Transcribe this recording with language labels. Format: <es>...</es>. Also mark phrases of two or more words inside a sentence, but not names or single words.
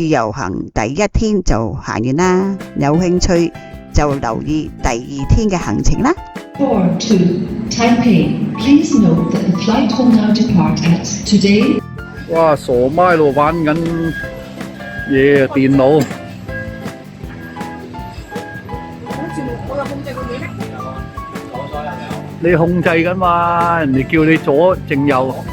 <yue>由行第一天就行完啦，有興趣就留意第二天嘅行程啦。</yue> <en>4 to Taipei. Please note that the flight will now depart at today.</en> <yue>哇，傻媽喺度玩緊嘢啊，電腦。你控制緊嘛？人哋叫你左正右。</yue>